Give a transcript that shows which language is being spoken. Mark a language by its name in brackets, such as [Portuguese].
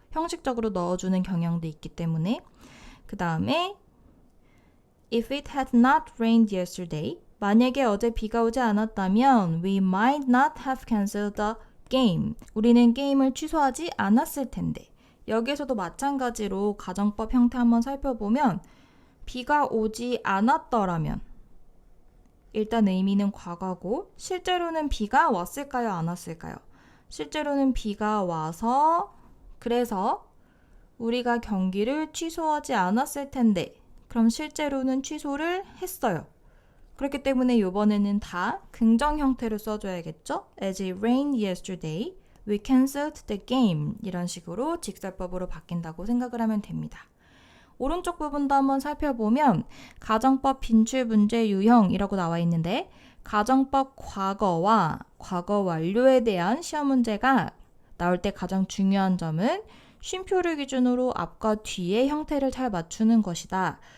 [Korean] 형식적으로 넣어주는 경향도 있기 때문에 그 다음에 [English] If it had not rained yesterday [Korean] 만약에 어제 비가 오지 않았다면 [English] We might not have cancelled the game [Korean] 우리는 게임을 취소하지 않았을 텐데 여기에서도 마찬가지로 가정법 형태 한번 살펴보면 비가 오지 않았더라면 일단 의미는 과거고 실제로는 비가 왔을까요? 안 왔을까요? 실제로는 비가 와서 그래서 우리가 경기를 취소하지 않았을 텐데 그럼 실제로는 취소를 했어요. 그렇기 때문에 이번에는 다 긍정 형태로 써줘야겠죠? [English] As it rained yesterday, we cancelled the game [Korean] 이런 식으로 직설법으로 바뀐다고 생각을 하면 됩니다. 오른쪽 부분도 한번 살펴보면 가정법 빈출 문제 유형이라고 나와 있는데 가정법 과거와 과거 완료에 대한 시험 문제가 나올 때 가장 중요한 점은 쉼표를 기준으로 앞과 뒤의 형태를 잘 맞추는 것이다.